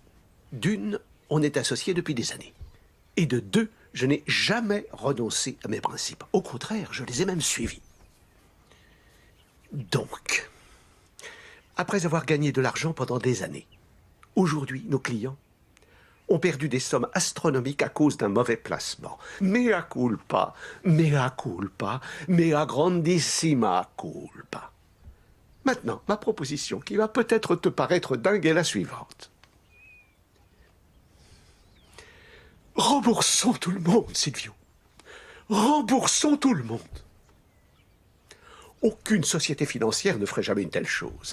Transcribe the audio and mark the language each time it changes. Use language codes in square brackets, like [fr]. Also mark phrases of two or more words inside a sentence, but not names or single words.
[fr] D'une, on est associés depuis des années. Et de 2, je n'ai jamais renoncé à mes principes. Au contraire, je les ai même suivis. Donc, après avoir gagné de l'argent pendant des années, aujourd'hui, nos clients ont perdu des sommes astronomiques à cause d'un mauvais placement. [la] Mea culpa, mea culpa, mea grandissima culpa. [fr] Maintenant, ma proposition, qui va peut-être te paraître dingue, est la suivante. Remboursons tout le monde, Silvio. Remboursons tout le monde. Aucune société financière ne ferait jamais une telle chose.